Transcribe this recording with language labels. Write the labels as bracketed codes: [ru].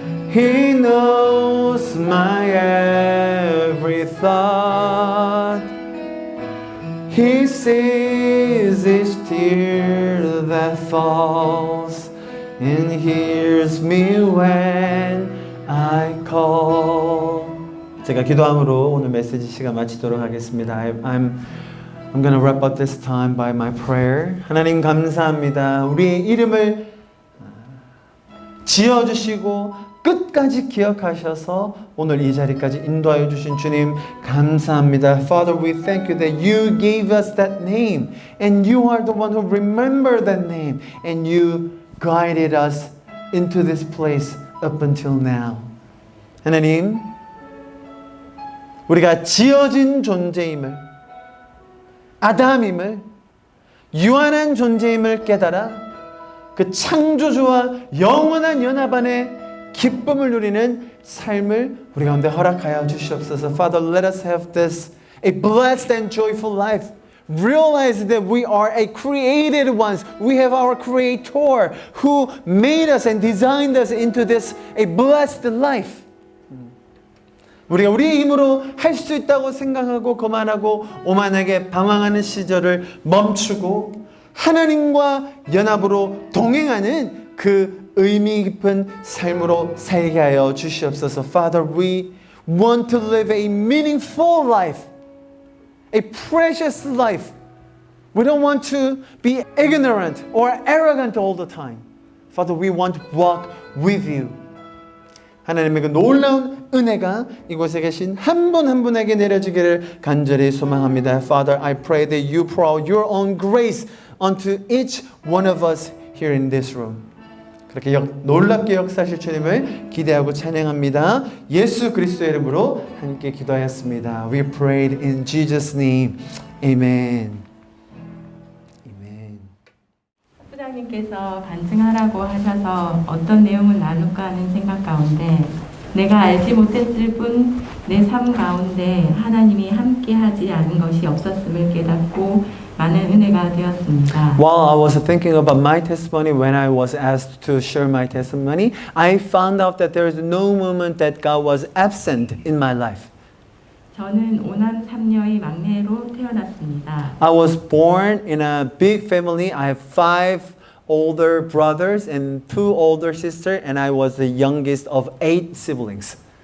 [en] He knows my every thought. He sees each tear that falls and hears me when I call. [ko] 제가 기도함으로 오늘 메시지 시간 마치도록 하겠습니다. [en] I'm going to wrap up this time by my prayer. [ko] 하나님 감사합니다. 우리의 이름을 지어주시고 끝까지 기억하셔서 오늘 이 자리까지 인도하여 주신 주님 감사합니다. [en] Father, we thank you that you gave us that name and you are the one who remembered that name and you guided us into this place up until now. [ko] 하나님, 우리가 지어진 존재임을, 아담임을, 유한한 존재임을 깨달아 그 창조주와 영원한 연합 안에 기쁨을 누리는 삶을 우리 가운데 허락하여 주시옵소서. [en] Father, let us have this a blessed and joyful life. Realize that we are a created ones. We have our Creator who made us and designed us into this a blessed life. [ko] 우리가 우리의 힘으로 할 수 있다고 생각하고 거만하고 오만하게 방황하는 시절을 멈추고 하나님과 연합으로 동행하는 그 의미 깊은 삶으로 살게 하여 주시옵소서. [en] Father, we want to live a meaningful life, a precious life. We don't want to be ignorant or arrogant all the time. Father, we want to walk with you. [ko] 하나님의 그 놀라운 은혜가 이곳에 계신 한 분 한 분에게 내려지기를 간절히 소망합니다. [en] Father, I pray that you pour out your own grace unto each one of us here in this room. [ko] 그렇게 놀랍게 역사하실 주님을 기대하고 찬양합니다. 예수 그리스도의 이름으로 함께 기도하였습니다. [en] We prayed in Jesus' name. Amen. Amen. [ko] 부장님께서 반증하라고 하셔서 어떤 내용을 나눌까 하는 생각 가운데 내가 알지 못했을 뿐 내 삶 가운데 하나님이 함께하지 않은 것이 없었음을 깨닫고 많은 은혜가 되었습니다. [en] While I was thinking about my testimony when I was asked to share my testimony, I found out that there is no moment that God was absent in my life. [ko] 저는 5남 3녀의 막내로 태어났습니다. [en] I was born in a big family. I have 5 older brothers and 2 older sisters, and I was the youngest of 8 siblings.